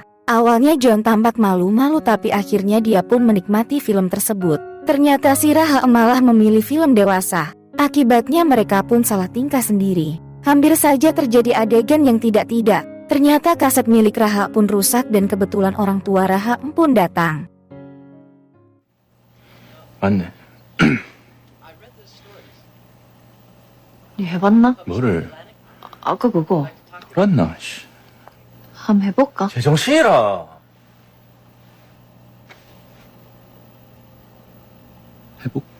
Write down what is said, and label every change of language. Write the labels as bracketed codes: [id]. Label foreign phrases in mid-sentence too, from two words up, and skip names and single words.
[id] Awalnya John tampak malu-malu tapi akhirnya dia pun menikmati film tersebut. Ternyata si Raha malah memilih film dewasa. Akibatnya mereka pun salah tingkah sendiri. Hampir saja terjadi adegan yang tidak-tidak. Ternyata kaset milik Raha pun rusak dan kebetulan orang tua Raha pun datang. [ko] 맞네. 니 해봤나? 뭐를? 아까 그거 돌았나? 씨. 한번 해볼까? 제정신이라. 해복.